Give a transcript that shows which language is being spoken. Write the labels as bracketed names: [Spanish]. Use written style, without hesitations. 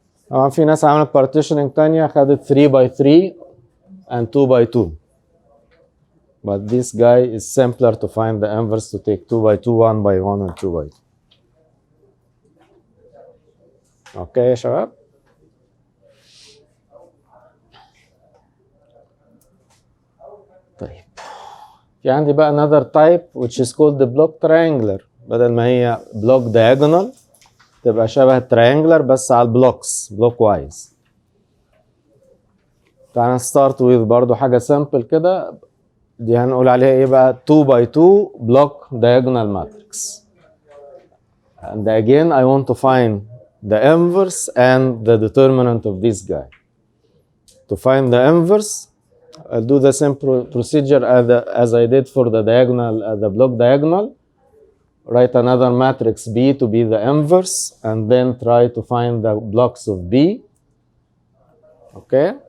[Arabic] طبعا في ناس عملت partitioning تانية خدت [English] 3 by 3 and 2 by 2. But this guy is simpler to find the inverse to take 2 by 2, 1 by 1, and 2 by 2. [Arabic] Okay يا شباب؟ طيب. في عندي بقى [English] another type which is called the block triangular. [Arabic] بدل ما هي block diagonal تبقى شبه triangular بس على البلوكس block wise. تعالى [English] start with [Arabic] برضو حاجة simple كده. دي هنقول عليها ايه بقى [English] 2 by 2 block diagonal matrix. And again I want to find the inverse and the determinant of this guy. To find the inverse, I'll do the same procedure as I did for the diagonal, the block diagonal. Write another matrix B to be the inverse, and then try to find the blocks of B. Okay?